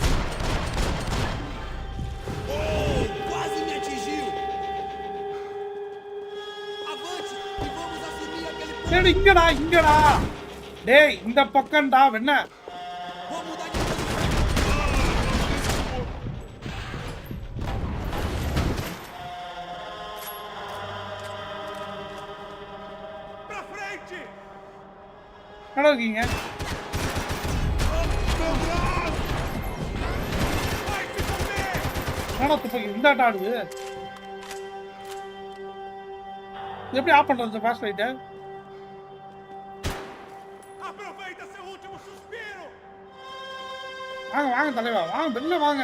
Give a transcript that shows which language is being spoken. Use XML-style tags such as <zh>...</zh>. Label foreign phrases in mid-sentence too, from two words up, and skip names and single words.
<pt>Quase me atingiu. Avante e vamos assumir aquele ponto.</pt> <ta>டேய் இங்கடா. டேய் இந்த பக்கம்டா என்ன?</ta> <pt>Pra frente.</pt> <ta>எங்க இருக்கீங்க? இந்த ஆடுது எப்படி ஆஃப் பண்றது</ta> <en>fast light?</en> <ta>வாங்க தலைவா வாங்க வெளில வாங்க.</ta>